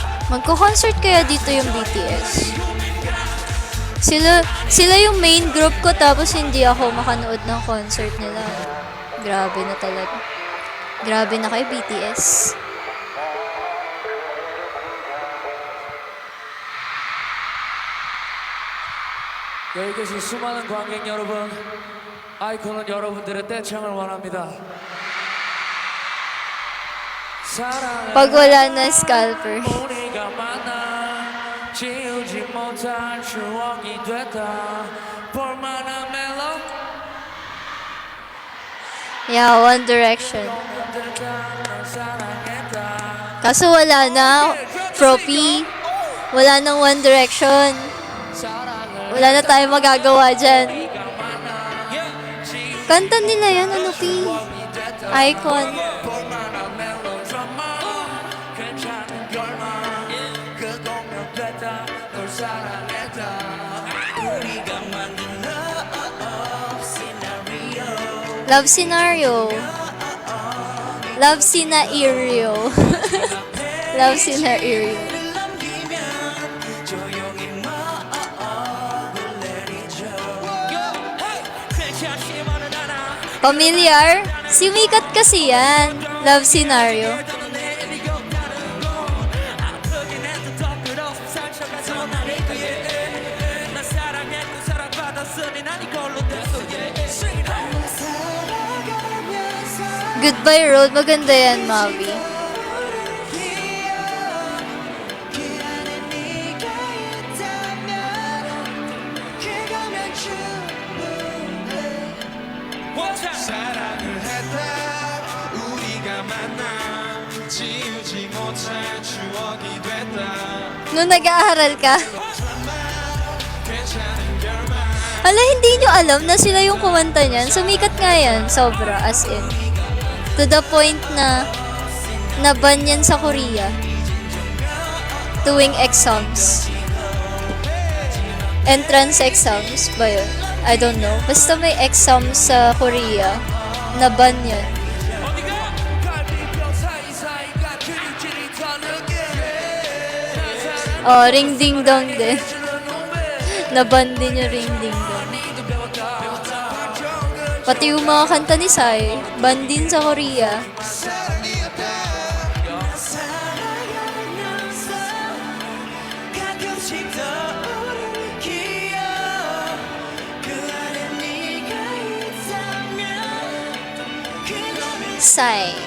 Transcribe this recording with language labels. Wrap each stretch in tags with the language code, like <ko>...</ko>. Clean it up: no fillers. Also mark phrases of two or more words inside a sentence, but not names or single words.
<tl>Magko-concert kaya dito yung BTS. Sila yung main group ko tapos hindi ako makanood ng concert nila. Grabe na talaga. Grabe na kay BTS.</tl> <ko>여기 계신 수많은 관객 여러분, 아이콘은 여러분들의 떼창을 원합니다.</ko> <tl>Pag wala na scalper.</tl> <ko>우리가 만나 지우지 못할 추억이 됐다. 볼만한 멜로디.</ko> <tl>Yeah, One Direction. Kaso wala na, Propi. Wala nang One Direction. Wala na tayong magagawa dyan. Kanta nila yan, ano, P? Icon. Love Scenario. Love Scenario. Love Scenario. Familiar? Sumikat kasi yan. Love Scenario. Goodbye Road. Maganda yan, Mavi.</tl> <ko>사랑을 했다 우리가 만나 지우지 못할 추억이 됐다</ko> <tl>Nung nag-aaral ka.</tl> <ko>괜찮은 결말</ko> <tl>Hala, hindi nyo alam na sila yung kumanta niyan. Sumikat nga yan. Sobra,</tl> <en>as in. To the point</en> <tl>na naban yan sa Korea. Tuwing exams. Entrance exams ba yun?</tl> <en>I don't know.</en> <tl>Basta may exam sa Korea. Naban yan. Oh, Ring Ding Dong din. Naban din yung Ring Ding Dong. Pati yung mga kanta ni Psy, ban din sa Korea. Psy.</tl>